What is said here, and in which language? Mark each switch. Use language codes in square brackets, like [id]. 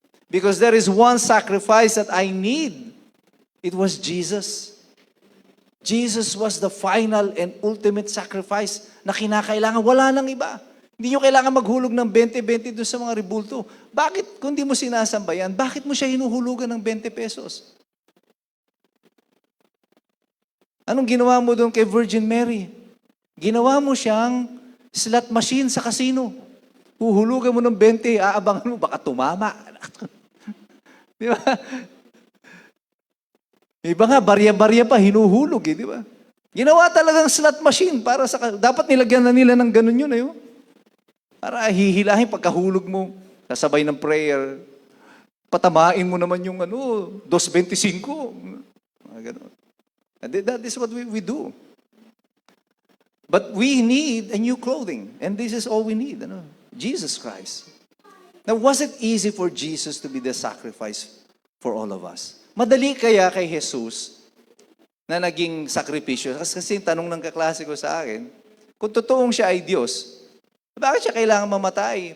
[en] Because there is one sacrifice that I need. It was Jesus. Jesus was the final and ultimate sacrifice na kinakailangan. [tl] Wala nang iba. Hindi nyo kailangan maghulog ng 20-20 doon sa mga rebulto. Bakit, kung di mo sinasambayan, bakit mo siya hinuhulugan ng 20 pesos? Anong ginawa mo doon kay Virgin Mary? Ginawa mo siyang slot machine sa casino. Huhulugan mo ng 20, aabangan mo, baka tumama. Di ba? Iba nga, barya-barya pa, hinuhulog eh, di ba? Ginawa talagang slot machine para sa... Dapat nilagyan na nila ng ganun yun, eh. Para hihilahin pagkahulog mo, kasabay ng prayer, patamain mo naman yung 2.25. Ganun. [en] That is what we do. But we need a new clothing. And this is all we need. Jesus Christ. Now, was it easy for Jesus to be the sacrifice for all of us? [tl] Madali kaya kay Jesus na naging sakripisyo? Kasi tanong ng kaklase ko sa akin, kung totoong siya ay Diyos, bakit siya kailangan mamatay?